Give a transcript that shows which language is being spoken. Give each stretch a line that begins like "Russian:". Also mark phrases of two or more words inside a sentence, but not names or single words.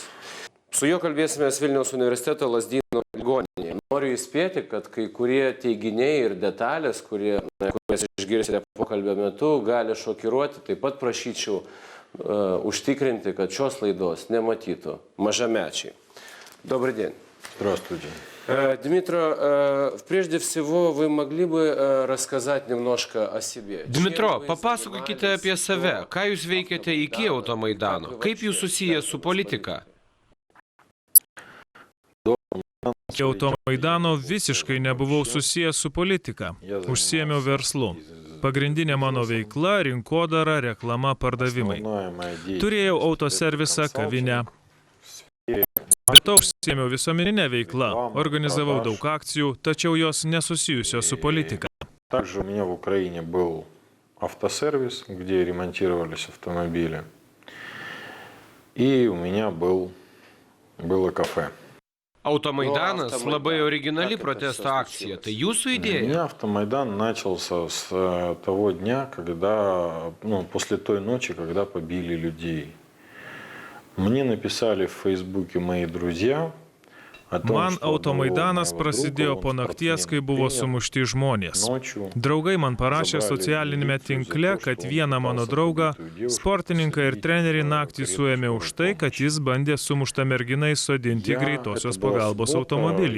Lithuanian: Su juo kalbėsimės Vilniaus universiteto Lazdyno ligoninėje. Noriu įspėti, kad kai kurie teiginiai ir detalės, kurias išgirsite pokalbio metu, gali šokiruoti. Taip pat prašyčiau užtikrinti, kad šios laidos nematytų mažamečiai.
Russian: Добрый день. Здравствуйте. Дмитро, прежде всего, вы могли бы рассказать немножко о себе?
Lithuanian: Dmitro, papasakokite apie save. Ką jūs veikiate iki Automaidano? Kaip jūs susiję su politika? Iki Automaidano visiškai nebuvau susijęs su politika. Užsiėmiau verslu. Pagrindinė mano veikla – rinkodara, reklama, pardavimai. Turėjau autoservisą, kavinę. Be to užsiėmiau visuomeninę veiklą, organizavau daug akcijų, tačiau jos nesusijusios su politika.
Russian: Также у меня в Украине был автосервис, где ремонтировались автомобили. И у меня было кафе.
Lithuanian: Automaidanas labai originali protesto akcija. Tai jūsų idėja?
Russian: У меня Автомайдан начался с того дня, после той ночи, когда побили людей. Мне написали в Фейсбуке мои друзья.
Lithuanian: Man Automaidanas prasidėjo po nakties, kai buvo sumušti žmonės. Draugai man parašė socialinėme tinkle, kad vieną mano draugą, sportininką ir trenerį naktį suėmė už tai, kad jis bandė sumuštą merginą įsodinti greitosios pagalbos automobilį.